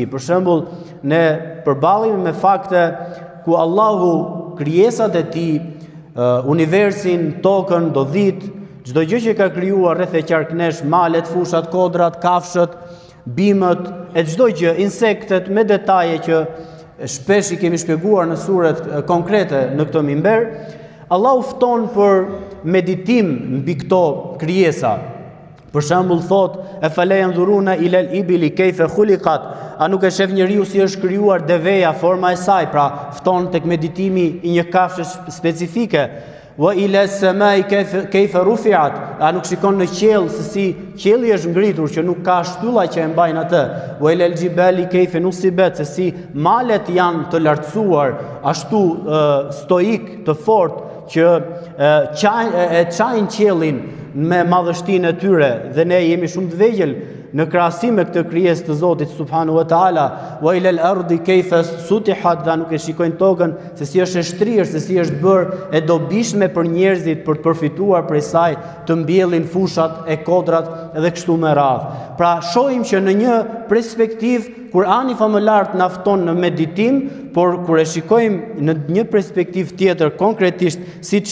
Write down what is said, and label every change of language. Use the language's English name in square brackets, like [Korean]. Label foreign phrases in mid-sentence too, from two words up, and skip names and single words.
[Albanian] Për shembull, ne përballemi me fakte ku Allahu krijesat e tij, universin, tokën, dodhit, çdo gjë që ka krijuar rreth e qarknesh, malet, fushat, kodrat, kafshët, bimët, e çdo gjë, insektet, me detaje që shpesh i kemi shpjeguar në suret konkrete në këtë minber, Allahu fton për meditim mbi këto krijesa. Për shembull thot: [Arabic] "أفلا ينظرون إلى الإبل كيف خلقت", [Albanian] a nuk e shef njeriu si është krijuar deveja, forma e saj, pra fton tek meditimi i një kafshë specifike. [Arabic] "وإلى السماء كيف رفعت", [Albanian] a nuk shikon në qiell se si qielli është ngritur, që nuk ka shtylla që e mbajnë atë. [Arabic] "وإلى الجبال كيف نصبت", [Albanian] se si malet janë të lartësuar, ashtu stoik, të fortë, që çajnë qiellin me madhështinë e tyre, dhe ne jemi shumë të vegjël në krahasim me këtë krijesë të Zotit [Arabic] سبحانه وتعالى. "وإلى الأرض كيف سطحت", [Albanian] dhe nuk e shikojnë tokën se si është e shtrirë, se si është bërë e dobishme për njerëzit për të përfituar prej saj, të mbjellin fushat e kodrat dhe kështu me radhë. Pra shohim që në një perspektivë Kurani famëlart na fton në meditim, por kur e shikojmë në një perspektivë tjetër, konkretisht siç